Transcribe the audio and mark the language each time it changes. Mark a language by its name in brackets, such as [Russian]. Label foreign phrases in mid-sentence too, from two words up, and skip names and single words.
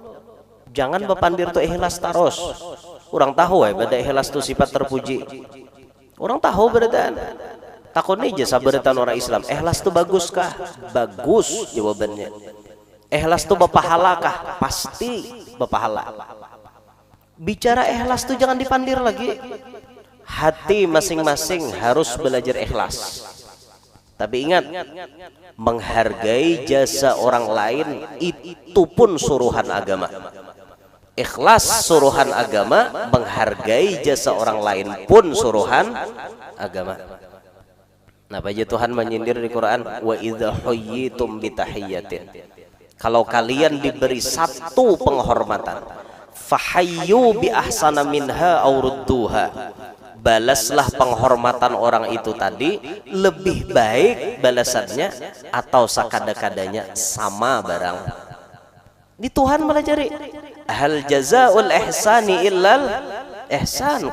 [Indonesian] Jangan bepandir tuh ikhlas terus. Orang tahu pada ikhlas tuh sifat terpuji. Orang tahu beradaan. Takut nih jasa beretan orang Islam. Ikhlas tuh bagus kah? Bagus jawabannya. Ikhlas tuh berpahala kah? Pasti berpahala. Bicara ikhlas tuh jangan dipandir lagi. Hati masing-masing harus belajar ikhlas. Tapi ingat, menghargai jasa orang lain itu pun suruhan agama. Ikhlas suruhan agama, menghargai jasa orang lain pun suruhan agama. Nah, aja Tuhan menyindir di Quran, [Arabic] وإذا حييتم بتحية. [Indonesian] Kalau kalian diberi satu penghormatan, [Arabic] فحيوا بأحسن منها أو ردوها. [Indonesian] Balaslah penghormatan orang itu tadi lebih baik balasannya atau sakada-kadanya sama barang. Di Tuhan melajari. [Arabic] هل جزاء الإحسان إلا الإحسان.